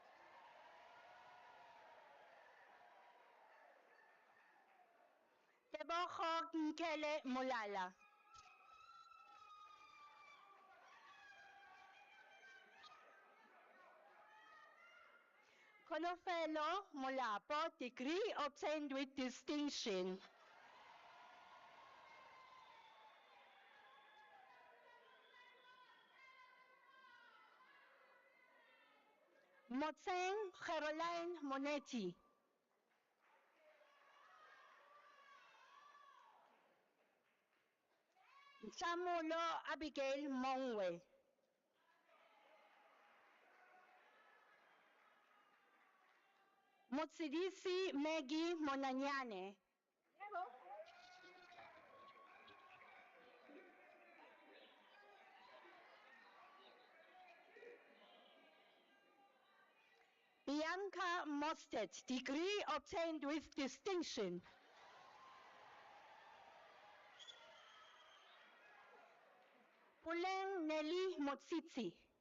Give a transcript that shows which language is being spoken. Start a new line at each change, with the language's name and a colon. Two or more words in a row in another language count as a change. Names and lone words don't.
English: Tebogo Nkele Mulala. Konofelo Molapo, degree obtained with distinction. Motseng Caroline Monetti. Nhlamulo Abigail Mongwe. Motsidisi Maggie Monanyane. Bianca Mostet, degree obtained with distinction. Puleng Nelly Motsitsi.